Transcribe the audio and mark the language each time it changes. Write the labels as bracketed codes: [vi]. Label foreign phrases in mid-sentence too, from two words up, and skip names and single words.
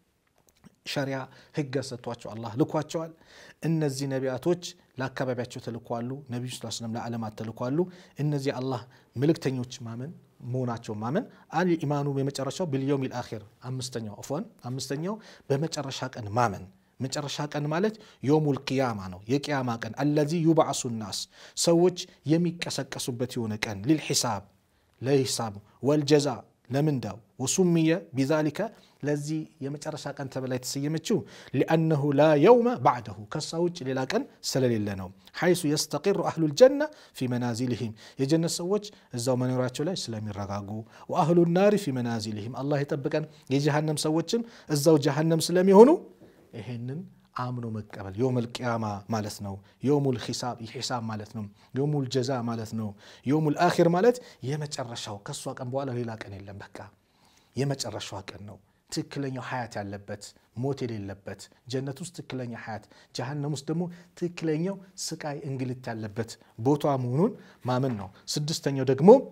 [am] ሸሪዓ ህግ ሰጥቷቸው አላህ ልኳቸዋል እነዚህ ነቢያቶች ለአካባቢያቸው ተልኳሉ ነብዩ [ar] صلى الله عليه وسلم [am] ለዓለማት ተልኳሉ እነዚህ አላህ መልእክተኞች ማመን መሆናቸው ማመን አልኢማኑ በመጨረሻው [ar] باليوم الآخر [am] አምስተኛው በመጨረሻ ቀን ማመን መጨረሻ ቀን ማለት [ar] يوم القيامة [am] ነው የቂያማ ቀን [ar] الذي يبعث الناس [am] ሰዎች የሚቀሰቀሱበት የሆነ ቀን ለልሂሳብ ለሂሳብ ወልጀዛእ ለምንዳው [ar] وسمي بذلك [am] ለዚህ የመጨረሻ ቀን ተብላ የተሰየመችው [ar] لانه لا يوم بعده [am] ከሳውጭ ሌላ ቀን ስለሌለ ነው [ar] حيث يستقر اهل الجنه في منازلهم [am] የጀነት ሰዎች እዛው መኖራቸው ላይ ስለሚረጋጉ [ar] واهل النار في منازلهم الله [am] ይጠብቀን የጀሃነም ሰዎችም እዛው ጀሃነም ስለሚሆኑ ይሄንን አምኖ መቀበል [ar] يوم القيامة [am] ማለት ነው [ar] يوم الحساب [am] ማለት ነው [ar] يوم الجزاء [am] ማለት ነው [ar] يوم الآخر [am] ማለት የመጨረሻው ከሷ ቀን በኋላ ሌላ ቀን የለም በቃ የመጨረሻው ቀን ነው ትክክለኛው ሐያት ያለበት ሞት የሌለበት ጀነት ውስጥ ትክክለኛ ሐያት ጀሃነም ውስጥ ደግሞ ትክክለኛው ስቃይ እንግልት ያለበት ቦታ መሆኑን ማመን ነው ስድስተኛው ደግሞ